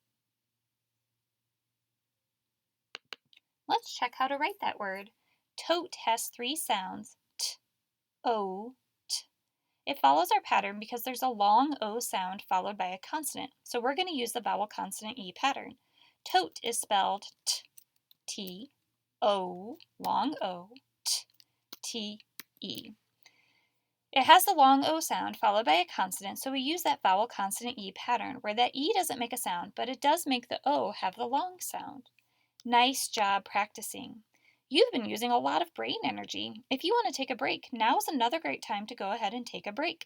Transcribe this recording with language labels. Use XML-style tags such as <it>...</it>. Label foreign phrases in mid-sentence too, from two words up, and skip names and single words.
<en>Let's check how to write that word. Tote has 3 sounds, t, o, t. It follows our pattern because there's a long O sound followed by a consonant, so we're going to use the vowel consonant E pattern. Tote is spelled t, t, o, long O, t, t, e. It has the long O sound followed by a consonant, so we use that vowel consonant E pattern where that E doesn't make a sound, but it does make the O have the long sound. Nice job practicing. You've been using a lot of brain energy. If you want to take a break, now is another great time to go ahead and take a break.</en>